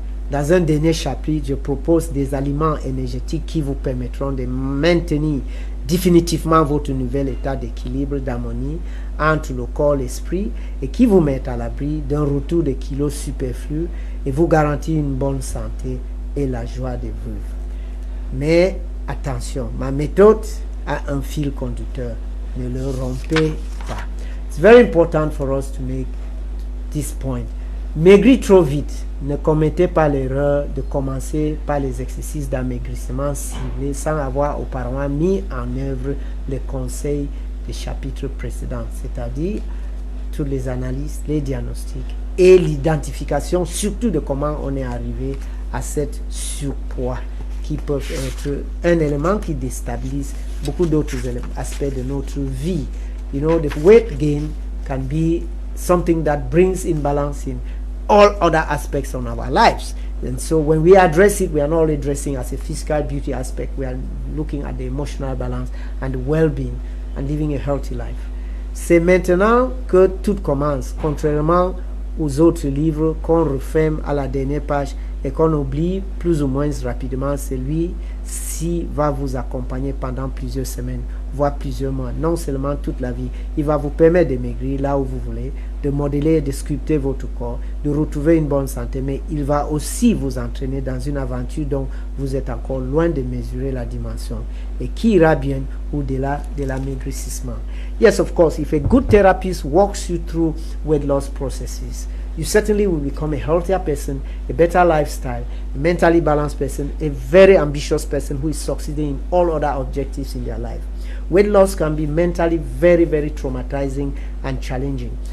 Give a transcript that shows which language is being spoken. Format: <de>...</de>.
<fr>Dans un dernier chapitre, je propose des aliments énergétiques qui vous permettront de maintenir définitivement votre nouvel état d'équilibre, d'harmonie entre le corps et l'esprit et qui vous mettent à l'abri d'un retour de kilos superflus et vous garantit une bonne santé et la joie de vivre. Mais attention, ma méthode a un fil conducteur. Ne le rompez pas.</fr> <en>It's very important for us to make this point.</en> <fr>Maigrir trop vite. Ne commettez pas l'erreur de commencer par les exercices d'amaigrissement ciblés sans avoir auparavant mis en œuvre les conseils des chapitres précédents, c'est-à-dire toutes les analyses, les diagnostics et l'identification surtout de comment on est arrivé à cette surpoids qui peuvent être un élément qui déstabilise beaucoup d'autres aspects de notre vie.</fr> <en>You know, the weight gain can be something that brings imbalance in all other aspects of our lives. And so when we address it, we are not only addressing as a physical beauty aspect, we are looking at the emotional balance and the well-being and living a healthy life.</en> <fr>C'est maintenant que tout commence, contrairement aux autres livres qu'on referme à la dernière page et qu'on oublie plus ou moins rapidement. Celui-ci va vous accompagner pendant plusieurs semaines, voire plusieurs mois, non seulement toute la vie. Il va vous permettre de maigrir là où vous voulez, de modeler et de sculpter votre corps, de retrouver une bonne santé, mais il va aussi vous entraîner dans une aventure dont vous êtes encore loin de mesurer la dimension et qui ira bien au-delà de l'amaigrissement.</fr> <en>Yes, of course, if a good therapist walks you through weight loss processes, you certainly will become a healthier person, a better lifestyle, a mentally balanced person, a very ambitious person who is succeeding in all other objectives in their life. Weight loss can be mentally very, very traumatizing and challenging.</en>